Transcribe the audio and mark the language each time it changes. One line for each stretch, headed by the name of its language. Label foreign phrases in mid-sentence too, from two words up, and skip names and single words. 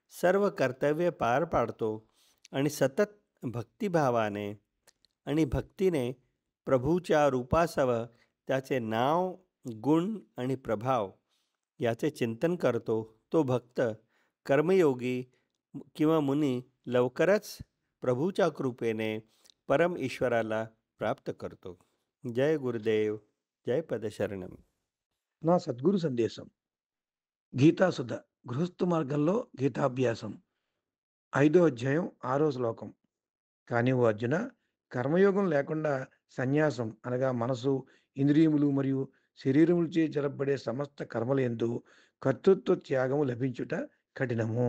Marathi: सर्व कर्तव्ये पार पाडतो आणि सतत भक्तिभावाने आणि भक्तीने प्रभूच्या रूपासह त्याचे नाव, गुण आणि प्रभाव याचे चिंतन करतो, तो भक्त, कर्मयोगी किंवा मुनी लवकरच प्रभूच्या कृपेने परम ईश्वराला प्राप्त करतो. जय गुरुदेव, जय पदशरणम.
Telugu: నా సద్గురు సందేశం గీతాసుధ గృహస్థు మార్గంలో గీతాభ్యాసం 5వ అధ్యాయం 6వ శ్లోకం. కానీ ఓ అర్జున, కర్మయోగం లేకుండా సన్యాసం అనగా మనసు, ఇంద్రియములు మరియు శరీరములచే జరపబడే సమస్త కర్మల యందు కర్తృత్వ త్యాగము లభించుట కఠినము.